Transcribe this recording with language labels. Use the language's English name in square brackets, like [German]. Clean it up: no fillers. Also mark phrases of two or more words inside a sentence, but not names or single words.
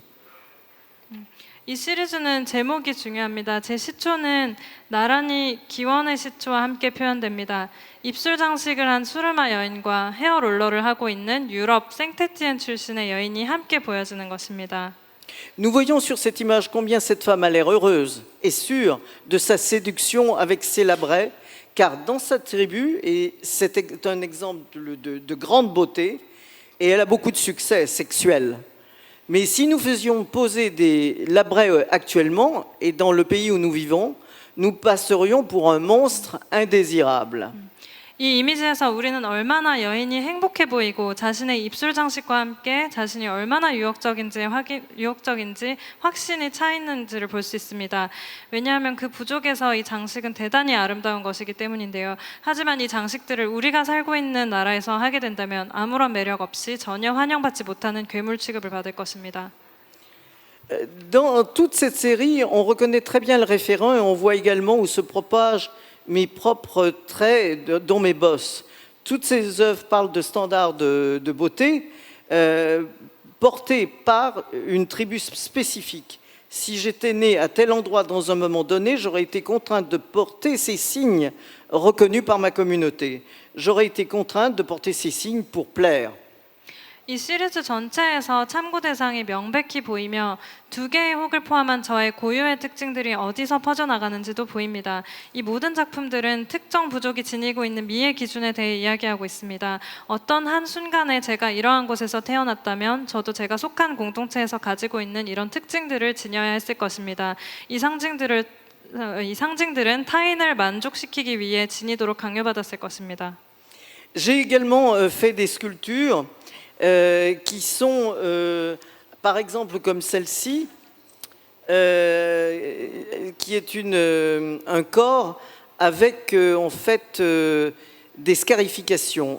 [Korean] 이 시리즈는 제목이 중요합니다. 제 시초는 나란히 기원의 시초와 함께 표현됩니다. 입술 장식을 한 수르마 여인과 헤어 롤러를 하고 있는 유럽 생테티엔 출신의 여인이 함께 보여지는 것입니다. [French] Nous voyons sur cette image combien cette femme a l'air heureuse et sûre de sa séduction avec ses labrets, car dans sa tribu, et c'est un exemple de grande beauté, et elle a beaucoup de succès sexuel. Mais si nous faisions poser des labrets actuellement, et dans le pays où nous vivons, nous passerions pour un monstre indésirable. [Korean] 이 이미지에서 우리는 얼마나 여인이 행복해 보이고 자신의 입술 장식과 함께 자신이 얼마나 유혹적인지 확신이 차 있는지를 볼 수 있습니다. 왜냐하면 그 부족에서 이 장식은 대단히 아름다운 것이기 때문인데요. 하지만 이 장식들을 우리가 살고 있는 나라에서 하게 된다면 아무런 매력 없이 전혀 환영받지 못하는 괴물 취급을 받을 것입니다. [French] Dans toute cette série, on reconnaît très bien le référent et on voit également où se propagent mes propres traits, dont mes bosses. Toutes ces œuvres parlent de standards de beauté portés par une tribu spécifique. Si j'étais né à tel endroit dans un moment donné, j'aurais été contrainte de porter ces signes reconnus par ma communauté. J'aurais été contrainte de porter ces signes pour plaire. [Korean] 이 시리즈 전체에서 참고 대상이 명백히 보이며 두 개의 혹을 포함한 저의 고유의 특징들이 어디서 퍼져나가는지도 보입니다. 이 모든 작품들은 특정 부족이 지니고 있는 미의 기준에 대해 이야기하고 있습니다. 어떤 한 순간에 제가 이러한 곳에서 태어났다면 저도 제가 속한 공동체에서 가지고 있는 이런 특징들을 지녀야 했을 것입니다. 이 상징들은 타인을 만족시키기 위해 지니도록 강요받았을 것입니다. [French] J'ai également fait des sculptures qui sont, par exemple, comme celle-ci, qui est un corps avec, en fait, des scarifications.